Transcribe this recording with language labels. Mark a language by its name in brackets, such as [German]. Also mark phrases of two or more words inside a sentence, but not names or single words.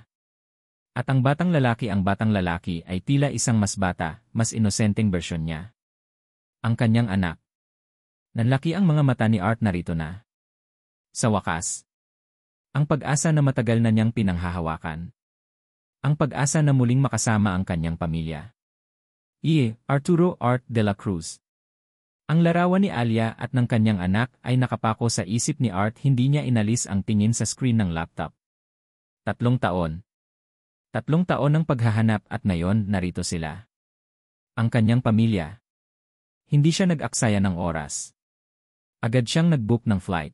[Filipino] At ang batang lalaki ay tila isang mas bata, mas inosenteng bersyon niya. Ang kanyang anak. Nanlaki ang mga mata ni Art, narito na. Sa wakas. Ang pag-asa na matagal na niyang pinanghahawakan. Ang pag-asa na muling makasama ang kanyang pamilya. Arturo Art de la Cruz. Ang larawan ni Alia at ng kanyang anak ay nakapako sa isip ni Art, hindi niya inalis ang tingin sa screen ng laptop. 3 taon. 3 taon ng paghahanap at ngayon narito sila. Ang kanyang pamilya. Hindi siya nag-aksaya ng oras. Agad siyang nag-book ng flight.